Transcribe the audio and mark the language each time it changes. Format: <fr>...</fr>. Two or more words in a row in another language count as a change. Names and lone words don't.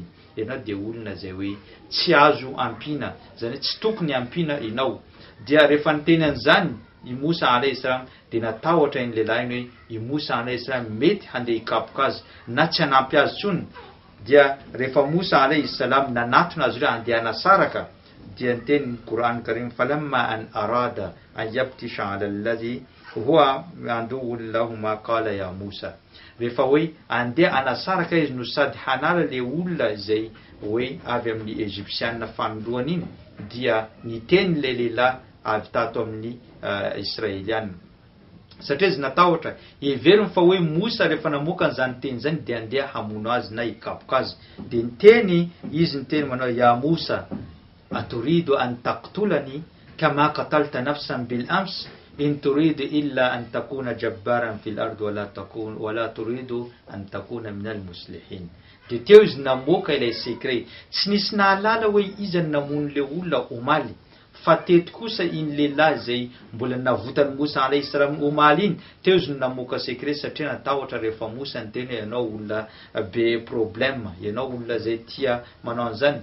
<mg>Ianao dia olona zay hoe tsy azo ampina, zany tsy tokony ampina ianao. Dia rehefa niteny an'izany i Mosa</mg> <ar>عليه السلام</ar> <mg>dia natahotra iny lehilahy iny hoe i Mosa</mg> <ar>عليه السلام</ar> <mg>mety handeha hikapoka azy na tsy hanampy azy tsony. Dia rehefa Mosa</mg> <ar>عليه السلام</ar> <mg>nanatona azy ireo handeha hanasaraka dia niteny Qur'an Karim</mg> <ar>فلما أن أراد أن يبطش بالذي هو عدو لهما قال يا موسى.</ar> <mg>Rehefa hoe andeha hanasaraka izy no sady hanala le olona izay hoe avy amin'ny Egyptiana fandoany iny dia niteny le lehilahy avy tato amin'ny Israeliana. Satria izy natahotra everiny fa hoe Mosa rehefa namoaka an'izany teny zany dia andeha hamono azy na hikapoka azy. Dia izy niteny manao</mg> <ar>يا موسى أتريد أن تقتلني كما قتلت نفسا بالأمس إن تريد إلا أن تكون جبارا في الأرض وما تريد أن تكون من المصلحين.</ar> <mg>Dia teo izy namoaka ilay secret, tsy nisy nahalala hoe iza namono le olona omaly fa teto kosa iny lehilahy zay mbola navotany Mosa</mg> <ar>عليه السلام</ar> <mg>omaly iny, teo izy namoaka secret satria natahotra rehefa Mosa niteny ianao olona be problème, ianao olona zay tia manao an'izany.</mg>